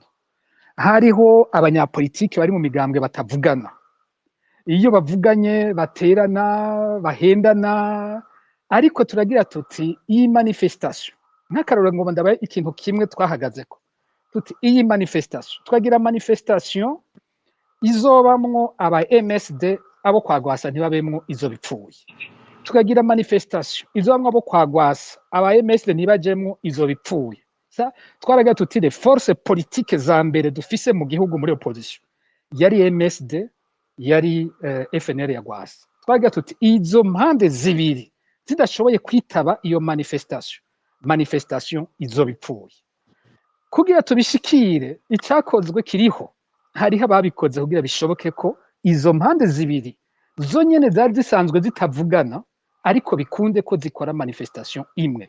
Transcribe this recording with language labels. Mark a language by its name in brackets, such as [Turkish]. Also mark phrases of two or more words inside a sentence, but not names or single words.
[Rundi] Hariho abanyapolitiki bari mu migambwe batavugana, iyo bavuganye baterana bahendana, ariko turagira tuti iyi manifestation nk'akarorero ngo ndabaye ikintu kimwe twahagazeko, tuti iyi manifestation twagira manifestation izobamwo aba MSD abo kwagwasa ntibabemwo izo bipfuye, tukagira manifestation izobamwo abo kwagwasa aba MSD ntibajemwo izo bipfuye. Twaragira tuti [French] les forces politiques [Rundi] za mbere dufise mu gihugu muri opposition yari MSD yari FNL ya Gwasa. Twaragira tuti izo mpande zibiri zidashoboye kwitaba iyo manifestation izo bipfuye. Kugira tubishikire icyakozwe kiriho, hariho ababikoze kugira bishoboke ko izo mpande zibiri zo nyene zari zisanzwe zitavugana ariko bikunde ko zikora manifestation imwe.